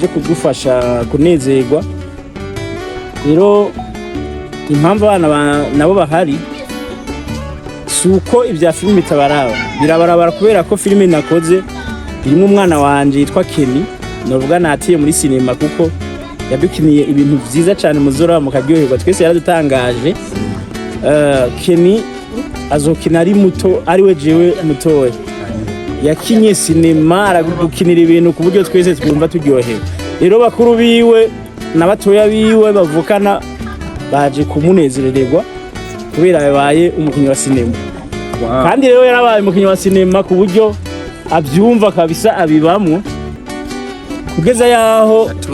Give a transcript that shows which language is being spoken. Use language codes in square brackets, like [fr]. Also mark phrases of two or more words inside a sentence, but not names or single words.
[rn] kudufasha kunezerwa rero impamvu abana nabo bahari suko ibya filime birabarabara kubera ko filime nakoze irimo umwana wanje yitwa Kenny novuga natiye muri sinema kuko yadukiniye ibintu byiza cyane muzora mukaryoherwa twese yaradutangaje Kenny azokina ari muto ari we jewe mutoye yakinye sinema aragukinira ibintu ku buryo twese twumva turyohewe rero bakuru biwe n'abatoya biwe bavukana baje kumunezererwa kubera yabaye umukinnyi wa sinema kandi rero yarabaye umukinnyi wa sinema ku buryo abyumva kabisa abibamwo kugeza yaho